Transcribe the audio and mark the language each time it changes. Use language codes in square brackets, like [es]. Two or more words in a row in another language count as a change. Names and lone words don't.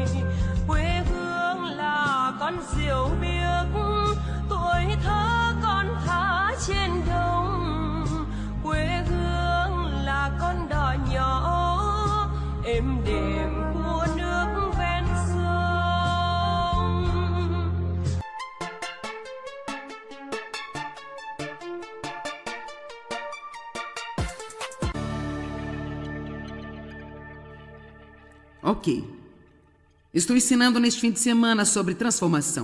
[vi] Quê hương là con diều biếc, tuổi thơ con thả trên đồng. Quê hương là con đò nhỏ êm đềm của nước ven sông. [pt] Ok. Estou ensinando neste fim de semana sobre transformação.